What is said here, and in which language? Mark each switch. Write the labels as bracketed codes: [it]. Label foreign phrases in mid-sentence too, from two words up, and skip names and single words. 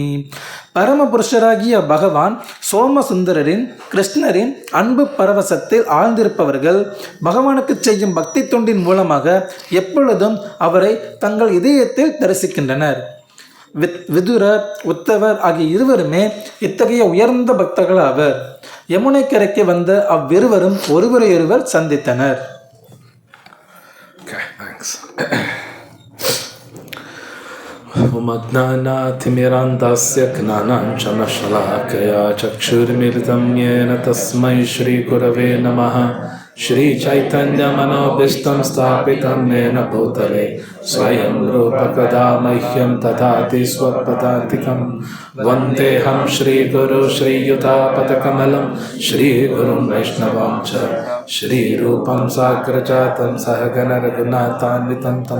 [ta] பரமபுருஷராகிய பகவான் சோமசுந்தரரின் கிருஷ்ணரின் அன்பு பரவசத்தில் ஆழ்ந்திருப்பவர்கள் பகவானுக்கு செய்யும் பக்தி தொண்டின் மூலமாக எப்பொழுதும் அவரை தங்கள் இதயத்தில் தரிசிக்கின்றனர். விதுரர், உத்தவர் ஆகிய இருவருமே இத்தகைய உயர்ந்த பக்தர்கள் ஆவர். யமுனை கரைக்கு வந்த அவ்விருவரும் ஒருவரையொருவர் சந்தித்தனர். [en] Okay, thanks. [sa] अज्ञानतिमिरान्धस्य ज्ञानाञ्जनशलाकया चक्षुरुन्मीलितं येन तस्मै श्री गुरवे नमः. श्री चैतन्य मनोऽभीष्टं स्थापितं येन भूतले स्वयं रूपः कदा मह्यं ददाति स्वपदान्तिकम् वन्देऽहं श्री गुरु श्री युत पदकमलं श्री गुरुं वैष्णवं च श्री रूपं साग्रजातं सहगण रघुनाथान्वितं तं